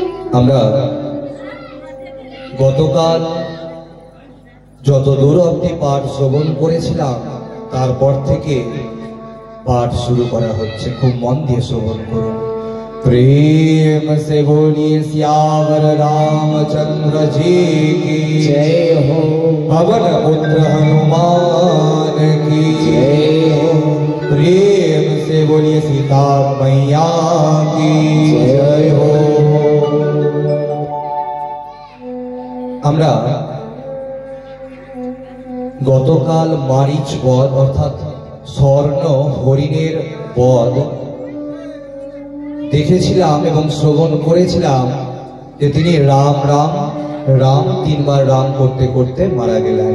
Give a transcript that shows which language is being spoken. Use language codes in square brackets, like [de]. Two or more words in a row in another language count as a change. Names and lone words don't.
[bn] আমরা গতকাল যত দূর অবধি পাঠ শ্রবণ করেছিলাম তারপর থেকে পাঠ শুরু করা হচ্ছে খুব মন দিয়ে শ্রবণ করো। [hi] प्रेम से बोलिए सियावर रामचंद्र जी की जय हो, पवन पुत्र हनुमान की जय हो, प्रेम से बोलिए सीता मैया की जय हो। [bn] আমরা গতকাল মারিচ বধ অর্থাৎ স্বর্ণ হরিণের বধ দেখেছিলাম এবং শ্রবণ করেছিলাম যে তিনি রাম রাম রাম তিনবার রাম করতে করতে মারা গেলেন।